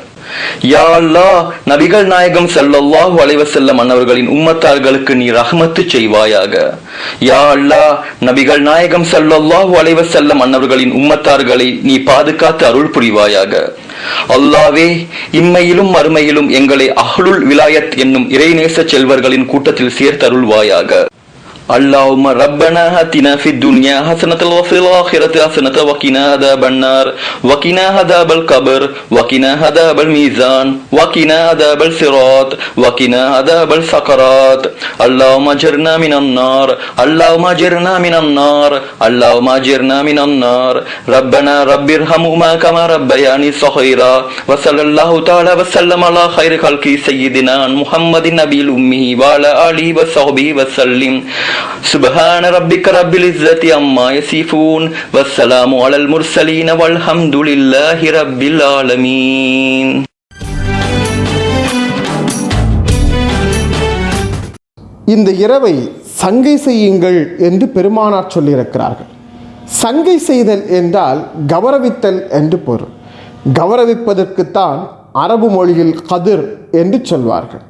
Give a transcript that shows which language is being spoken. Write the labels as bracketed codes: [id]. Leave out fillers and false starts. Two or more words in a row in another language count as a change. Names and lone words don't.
[ta] யா அல்லாஹ், நபிகள் நாயகம் [ar] صلى الله عليه وسلم [ta] அன்னவர்களின் உம்மத்தார்களுக்கு நீ ரஹ்மத்து செய்வாயாக. யா அல்லாஹ், நபிகள் நாயகம் [ar] صلى الله عليه وسلم [ta] அன்னவர்களின் உம்மத்தார்களை நீ பாதுகாத்து அருள் புரிவாயாக. அல்லாவே, இம்மையிலும் மறுமையிலும் எங்களை [ar] أهل الولاية [ta] என்னும் இறைநேச செல்வர்களின் கூட்டத்தில் சேர்த்தருள்வாயாக. [ar] اللهم ربنا آتنا في الدنيا حسنة وفي الآخرة حسنة وقنا عذاب النار وقنا عذاب القبر وقنا عذاب الميزان وقنا عذاب الصراط وقنا عذاب السكرات اللهم اجرنا من النار اللهم اجرنا من النار اللهم اجرنا من النار ربنا رب ارحمهما كما ربياني صغيرا وصلى الله تعالى وسلم على خير خلق سيدنا محمد النبي الأمي وعلى آله وصحبه وسلم سبحان ربك رب العزة عما يصفون والسلام على المرسلين والحمد لله رب العالمين. [ta] இந்த இரவை சங்கை செய்யுங்கள் என்று பெருமானார் சொல்லியிருக்கிறார்கள். சங்கை செய்தல் என்றால் கௌரவித்தல் என்று பொருள். கௌரவிப்பதற்குத்தான் அரபு மொழியில் கதிர் என்று சொல்வார்கள்.